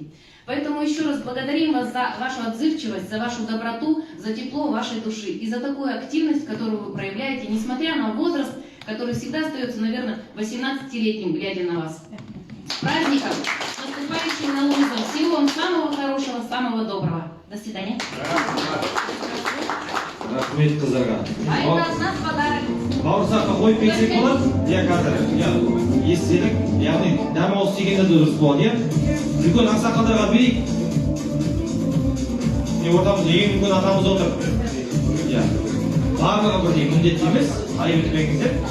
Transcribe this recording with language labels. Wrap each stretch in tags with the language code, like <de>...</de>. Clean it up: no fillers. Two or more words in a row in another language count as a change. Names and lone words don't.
<ru>Поэтому еще раз благодарим вас за вашу отзывчивость, за вашу доброту, за тепло вашей души и за такую активность, которую вы проявляете, несмотря на возраст, который всегда остается, наверное, 18-летним, глядя на вас. С праздником, с наступающим Наурызом. Всего вам самого хорошего, самого доброго. До свидания.</ru> <kk>Рахмет қыздарға.</kk> <ru>А это от нас подарок.</ru> <kk>Бауырсаққа қойып кетсек болады? Иә, қазір. Естелік, яғни дәмауыз дегенде де дұрыс болады, иә? Үлкен ақсақалдарға берейік. Ортамызда ең үлкен атамыз отыр. Иә. Барлығы бірдей міндетті емес, айып етпеңіздер.</kk>